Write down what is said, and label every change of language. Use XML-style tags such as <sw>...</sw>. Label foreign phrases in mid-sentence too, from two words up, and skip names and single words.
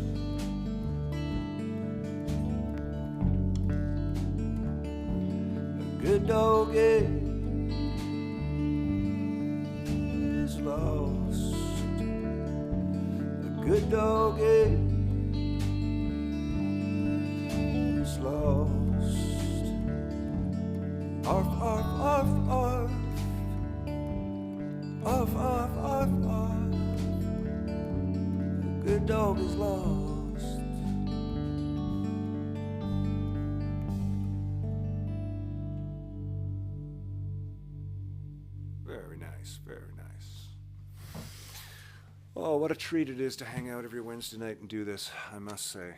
<en>Good dog is lost. A good dog is lost. Arf, arf, arf, arf. Arf, arf, arf, arf. A good dog is lost. Very nice. Oh, what a treat it is to hang out every Wednesday night and do this, I must say.</en>